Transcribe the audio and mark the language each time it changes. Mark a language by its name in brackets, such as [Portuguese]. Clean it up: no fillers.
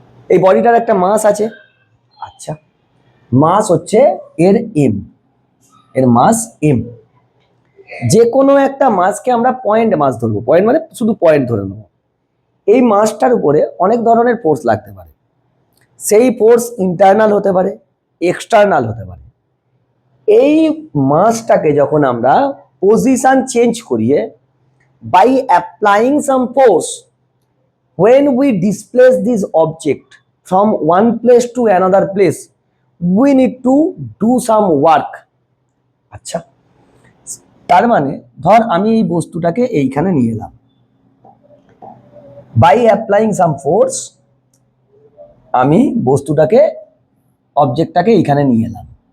[Bangla] এই বডিটার একটা মাস আছে। আচ্ছা, মাস হচ্ছে এর এম, এর মাস এম। যে কোনো একটা মাসকে আমরা পয়েন্ট মাস ধরবো, পয়েন্ট মানে শুধু পয়েন্ট ধরে নেবো। এই মাসটার উপরে অনেক ধরনের ফোর্স লাগতে পারে। সেই ফোর্স ইন্টারনাল হতে পারে, এক্সটার্নাল হতে পারে। এই মাসটাকে যখন আমরা পজিশন চেঞ্জ করিয়ে [English] By applying some force, when we displace this object from one place to another place, we need to do some work. [Bangla] আচ্ছা, তার মানে ধর আমি এই বস্তুটাকে এইখানে নিয়ে এলাম, [English] by applying some force [Bangla] আমি বস্তুটাকে, অবজেক্টটাকে এইখানে নিয়ে এলাম।